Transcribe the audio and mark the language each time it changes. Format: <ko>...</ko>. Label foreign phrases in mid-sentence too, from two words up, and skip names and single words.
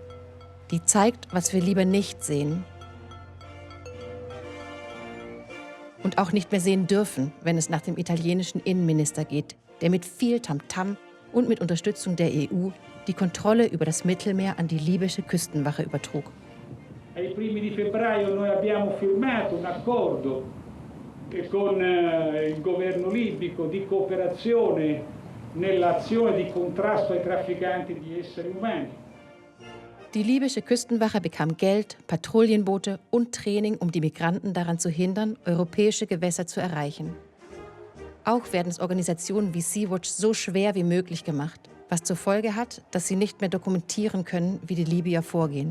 <de>Die zeigt, was wir lieber nicht sehen. Und auch nicht mehr sehen dürfen, wenn es nach dem italienischen Innenminister geht, der mit viel Tamtam und mit Unterstützung der EU die Kontrolle über das Mittelmeer an die libysche Küstenwache übertrug.</de> <it>Ai primi di febbraio noi abbiamo firmato un accordo con il governo libico di cooperazione nell'azione di contrasto ai trafficanti di esseri umani.</it> <de>Die libysche Küstenwache bekam Geld, Patrouillenboote und Training, um die Migranten daran zu hindern, europäische Gewässer zu erreichen. Auch werden es Organisationen wie Sea-Watch so schwer wie möglich gemacht, was zur Folge hat, dass sie nicht mehr dokumentieren können, wie die Libyer vorgehen.</de>